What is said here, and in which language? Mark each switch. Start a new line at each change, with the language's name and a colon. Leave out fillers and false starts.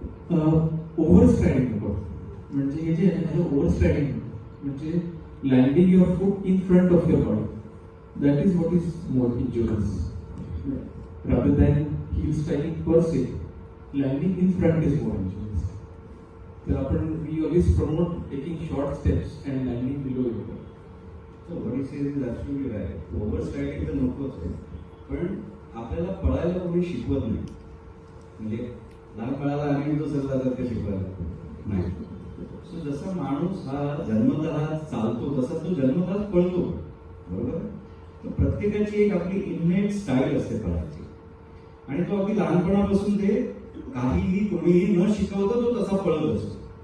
Marathi: Over स्ट्रायडिंग नको, म्हणजे हे जे आहे ओव्हर स्ट्रायडिंग म्हणजे
English: Landing your foot in front of your body. That is what is more injurious rather than heel striking per se. Landing in front is more injurious. So we always promote taking short steps and landing below your body. So what he says is absolutely right.
Marathi: Overstriding तर नकोच आहे, पण आपल्याला पळायला कोणी शिकवत नाही. म्हणजे लहान पळायला आम्ही तो सल्ला जाते शिकवायला नाही. सो जसा माणूस हा जन्मतः चालतो तसा तो जन्मतः पळतो, बरोबर. तर प्रत्येकाची एक आपली इनमेट स्टाईल असते पळायची, आणि तो अगदी लहानपणापासून ते काहीही कोणीही न शिकवता तो तसा पळत असतो.